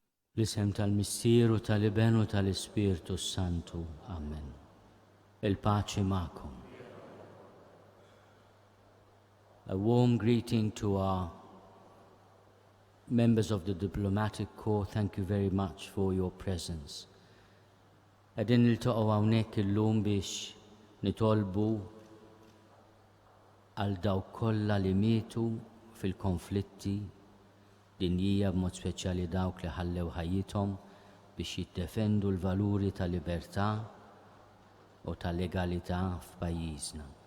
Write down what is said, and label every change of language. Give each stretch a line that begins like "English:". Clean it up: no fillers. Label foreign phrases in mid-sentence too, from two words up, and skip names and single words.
Maltese: L-isem tal-Missieru tal-Ibenu tal-Ispirtu Santu. Amen. Il-paċi ma'kom.
English: A warm greeting to our members of the diplomatic corps. Thank you very much for your presence.
Maltese: Għedin niltaqgħu hawnhekk illum biex nitolbu għal dawk kollha li mietu fil-konflitti dinjija b'mod speċjali dawk li ħallew ħajjithom biex jiddefendu l-valuri tal-libertà u tal-legalità f'pajjiżna.